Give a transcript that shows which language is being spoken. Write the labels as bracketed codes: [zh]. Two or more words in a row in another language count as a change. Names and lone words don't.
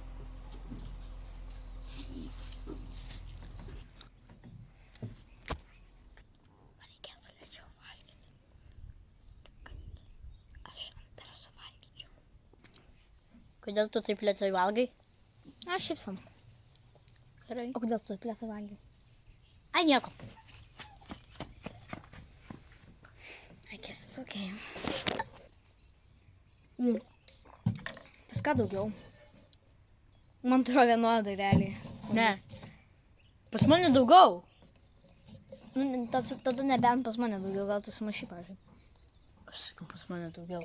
[lt] Reikėtų lėčiau valgyti, kad aš antrą suvalgyčiau. Kodėl tu taip lėtai valgai? Aš šipsam. Gerai. O kodėl tu taip lėtai valgai? Ai, nieko. [en] I guess it's okay. [lt] Pas ką daugiau? Man atrodo vienodai realiai. Ne. Pas mane daugiau. Tada nebent pas mane daugiau, gal tu sumašy, pavyzdžiui. Aš sakau, pas mane daugiau.